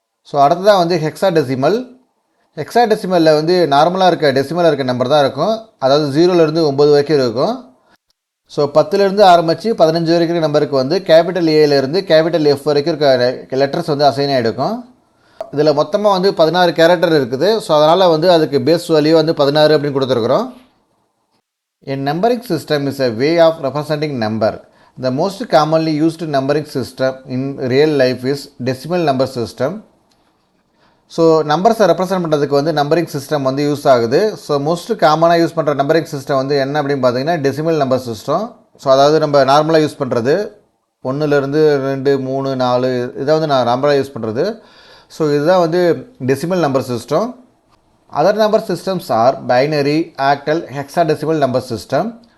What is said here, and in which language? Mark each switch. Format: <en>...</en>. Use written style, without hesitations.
<ta>So அடுத்ததான் வந்து hexadecimal. ஹெக்ஸாடெசிமலில் வந்து நார்மலாக இருக்க டெசிமலில் இருக்க நம்பர் தான் இருக்கும், அதாவது 0லேருந்து 9 வரைக்கும் இருக்கும். ஸோ 10லேருந்து ஆரம்பித்து 15 வரைக்கும் இருக்க நம்பருக்கு வந்து கேபிட்டல் ஏலேருந்து கேபிட்டல் எஃப் வரைக்கும் இருக்க லெட்டர்ஸ் வந்து அசைன் ஆகிடுக்கும். இதில் மொத்தமாக வந்து 16 கேரக்டர் இருக்குது. ஸோ அதனால் வந்து அதுக்கு பேஸ் வேல்யூ வந்து 16 அப்படின்னு கொடுத்துருக்குறோம்.</ta> <en>A numbering system is a way of representing number. The most commonly used numbering system in real life is decimal number system.</en> <ta>So நம்பர்ஸை ரெப்ரசன்ட் பண்ணுறதுக்கு வந்து நம்பரிங் சிஸ்டம் வந்து யூஸ் ஆகுது. ஸோ மோஸ்ட் காமனாக use பண்ணுற நம்பரிங் சிஸ்டம் வந்து என்ன அப்படின்னு பார்த்தீங்கன்னா டெசிமல் நம்பர் சிஸ்டம். ஸோ அதாவது நம்ம நார்மலாக யூஸ் பண்ணுறது 1லேருந்து 2, 3, 4 இதை வந்து நான் நார்மலாக யூஸ் பண்ணுறது. ஸோ இதுதான் வந்து decimal number system.</ta> <en>Other number systems are binary, octal, hexadecimal number system.</en>